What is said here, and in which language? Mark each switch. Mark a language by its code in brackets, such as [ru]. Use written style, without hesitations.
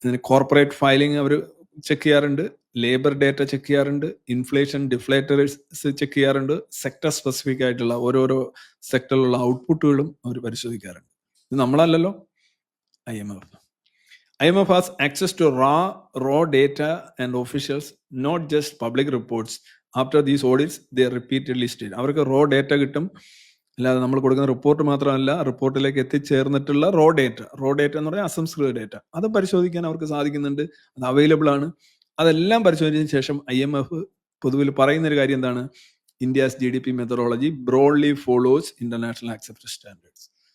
[ml] Corporate filing അവർ check ചെയ്യാറുണ്ട്, labour data check ചെയ്യാറുണ്ട്, inflation ഡിഫ്ലേറ്റേഴ്സ് check ചെയ്യാറുണ്ട്, സെക്ടർ സ്പെസിഫിക് ആയിട്ടുള്ള ഓരോരോ സെക്ടറിലുള്ള ഔട്ട്പുട്ടുകളും അവർ പരിശോധിക്കാറുണ്ട്. ഇത് നമ്മളല്ലല്ലോ, [en] IMF has access to raw data and officials, not just public reports. After these audits, they repeatedly state [ml] അവർക്ക് raw data കിട്ടും. അല്ലാതെ നമ്മൾ കൊടുക്കുന്ന റിപ്പോർട്ട് മാത്രമല്ല, റിപ്പോർട്ടിലേക്ക് എത്തിച്ചേർന്നിട്ടുള്ള റോ ഡേറ്റ എന്ന് പറഞ്ഞാൽ അസംസ്കൃത ഡേറ്റ, അത് പരിശോധിക്കാൻ അവർക്ക് സാധിക്കുന്നുണ്ട്. അത് അവൈലബിൾ ആണ്. അതെല്ലാം പരിശോധിച്ചതിന് ശേഷം IMF പൊതുവിൽ പറയുന്നൊരു കാര്യം എന്താണ്? [en] India's GDP methodology broadly follows international accepted standards.